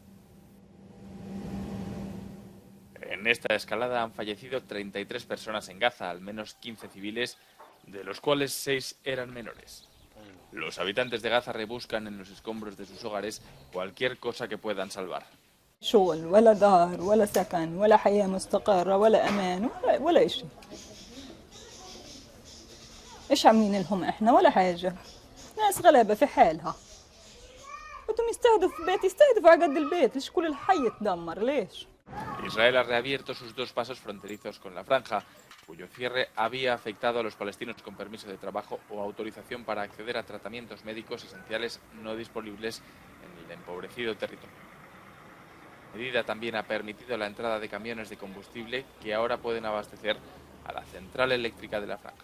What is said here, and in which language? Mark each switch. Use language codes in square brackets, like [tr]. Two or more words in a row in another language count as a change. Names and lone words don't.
[es] En esta escalada han fallecido 33 personas en Gaza, al menos 15 civiles, de los cuales 6 eran menores. Los habitantes de Gaza rebuscan en los escombros de sus hogares cualquier cosa que puedan salvar. [ar] شغل ولا دار ولا سكن ولا حياة مستقرة ولا أمان ولا شيء. إيش عاملين لهم إحنا ولا حاجة. ناس غلابة في حالها. بدهم يستهدفوا بيت يستهدفوا على قد البيت، ليش كل الحي يتدمر ليش؟ [es] Israel ha reabierto sus 2 pasos fronterizos con la franja, cuyo cierre había afectado a los palestinos con permiso de trabajo o autorización para acceder a tratamientos médicos esenciales no disponibles en el empobrecido territorio. La medida también ha permitido la entrada de camiones de combustible que ahora pueden abastecer a la central eléctrica de la franja.